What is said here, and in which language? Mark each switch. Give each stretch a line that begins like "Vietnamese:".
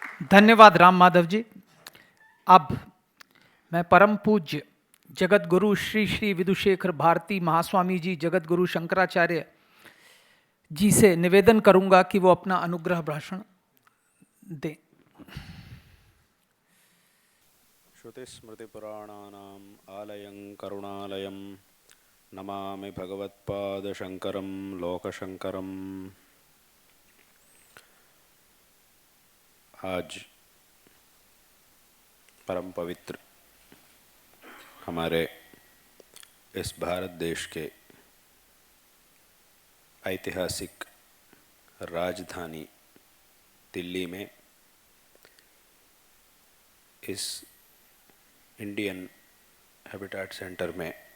Hindi: धन्यवाद राम माधव जी। अब मैं परम पूज्य जगत गुरु श्री श्री विधुशेखर भारती महास्वामी जी जगत गुरु शंकराचार्य जी से निवेदन करूंगा कि वो अपना अनुग्रह भाषण दें।
Sanskrit: श्रुतिस्मृतिपुराणानाम् आलयं करुणालयं नमामि भगवत्पादशङ्करं लोकशङ्करम्।
Hindi: आज परम पवित्र हमारे इस भारत देश के ऐतिहासिक राजधानी दिल्ली में इस इंडियन हैबिटेट सेंटर में